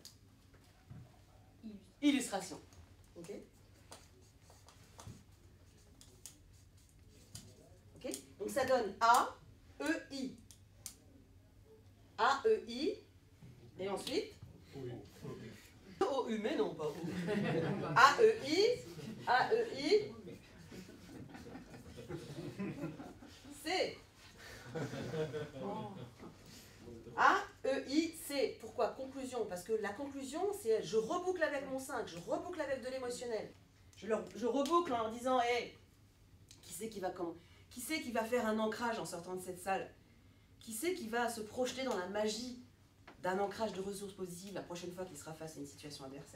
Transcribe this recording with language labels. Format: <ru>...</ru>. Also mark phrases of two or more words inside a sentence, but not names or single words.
<fr>Illustration. Ok? Ok? Donc ça donne A, E, I. A, E, I. Et ensuite O-U, mais non, pas O. A-E-I, A-E-I, C. A-E-I-C. Pourquoi? Conclusion. Parce que la conclusion, c'est je reboucle avec mon 5, je reboucle avec de l'émotionnel. Je reboucle en leur disant, hey, qui c'est qui va faire un ancrage en sortant de cette salle? Qui c'est qui va se projeter dans la magie d'un ancrage de ressources positives la prochaine fois qu'il sera face à une situation adversaire.</fr>